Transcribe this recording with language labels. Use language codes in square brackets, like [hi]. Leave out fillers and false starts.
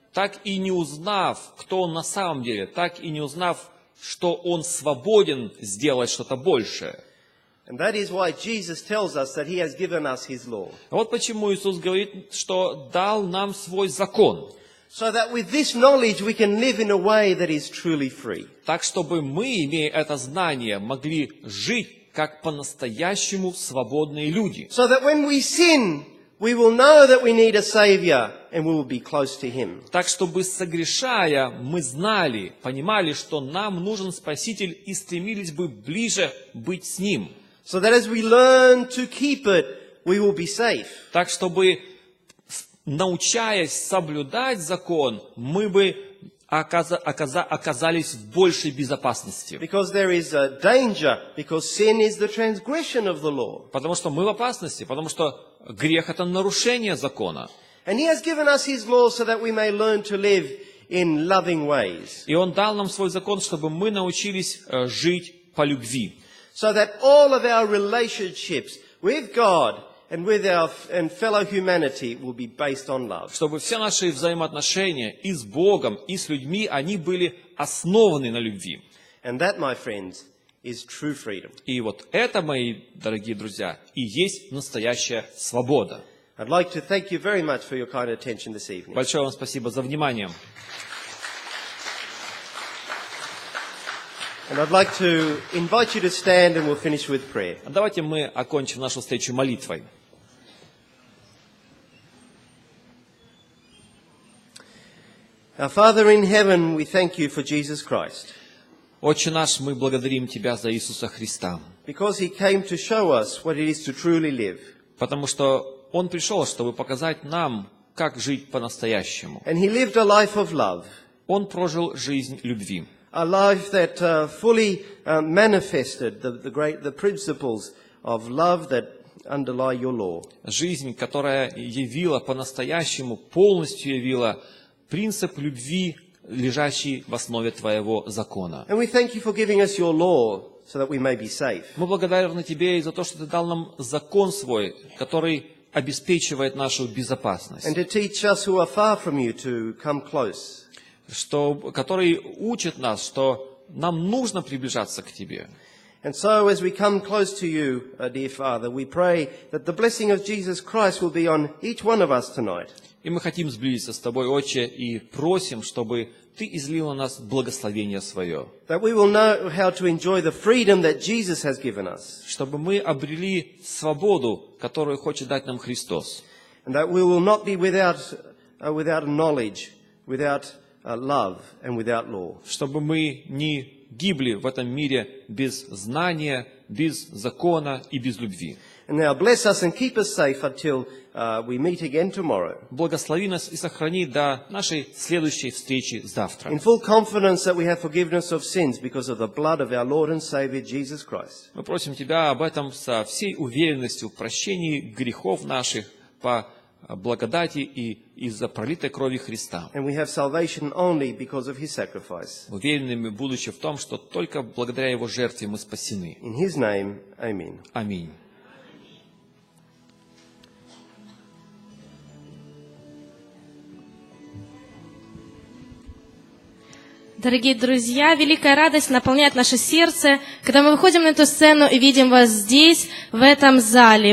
[ru] Так и не узнав, кто он на самом деле, так и не узнав, что он свободен сделать что-то большее. [en] And that is why Jesus tells us that he has given us his law. [ru] Вот почему Иисус говорит, что дал нам свой закон. [en] So that with this knowledge we can live in a way that is truly free. [ru] Так, чтобы мы, имея это знание, могли жить как по-настоящему свободные люди. [en] So that when we sin, we will know that we need a Savior and we will be close to him. [ru] Так, чтобы, согрешая, мы знали, понимали, что нам нужен Спаситель и стремились бы ближе быть с Ним. [en] So that as we learn to keep it, we will be safe. [ru] Так, чтобы, научаясь соблюдать закон, мы бы оказались в большей безопасности. [en] Because there is a danger, because sin is the transgression of the law. [ru] Потому что мы в опасности, потому что грех – это нарушение закона. [en] And he has given us his law so that we may learn to live in loving ways. [ru] И Он дал нам свой закон, чтобы мы научились жить по любви. [en] So that all of our relationships with God and with our fellow humanity will be based on love. [ru] Чтобы все наши взаимоотношения и с Богом, и с людьми, они были основаны на любви. [en] And that, my friends, is true freedom. [ru] И вот это, мои дорогие друзья, и есть настоящая свобода. [en] I'd like to thank you very much for your kind attention this evening. [ru] Большое вам спасибо за внимание. [en] And I'd like to invite you to stand and we'll finish with prayer. [ru] Давайте мы окончим нашу встречу молитвой. [en] Our Father in heaven, we thank you for Jesus Christ, [ru] Отче наш, мы благодарим Тебя за Иисуса Христа, [en] because he came to show us what it is to truly live. [ru] потому что Он пришел, чтобы показать нам, как жить по-настоящему. [en] And he lived a life of love, [ru] Он прожил жизнь любви. [en] a life that fully manifested the principles of love that underlie your law. [ru] Жизнь, которая явила по-настоящему, полностью явила принцип любви, лежащий в основе Твоего закона. [en] And we thank you for giving us your law so that we may be safe. [ru] Мы благодарны Тебе и за то, что Ты дал нам закон свой, который обеспечивает нашу безопасность, [en] And to teach us who are far from you to come close. [ru] который учит нас, что нам нужно приближаться к Тебе. [en] And so as we come close to you, dear Father, we pray that the blessing of Jesus Christ will be on each one of us tonight. [ru] И мы хотим сблизиться с Тобой, Отче, и просим, чтобы Ты излил на нас благословение Свое. [en] That we will know how to enjoy the freedom that Jesus has given us. [ru] Чтобы мы обрели свободу, которую хочет дать нам Христос. [en] And that we will not be without knowledge, without love and without law. [ru] Чтобы мы не гибли в этом мире без знания, без закона и без любви. [en] And now bless us and keep us safe until we meet again tomorrow. [ru] Благослови нас и сохрани до нашей следующей встречи завтра. [en] In full confidence that we have forgiveness of sins because of the blood of our Lord and Savior Jesus Christ. [ru] Мы просим Тебя об этом со всей уверенностью в прощении грехов наших по благодати и из-за пролитой крови Христа. [en] And we have salvation only because of His sacrifice. [ru] Уверенными будучи в том, что только благодаря Его жертве мы спасены. [en] In His name, amen. [ru] Аминь. Дорогие друзья, великая радость наполняет наше сердце, когда мы выходим на эту сцену и видим вас здесь, в этом зале.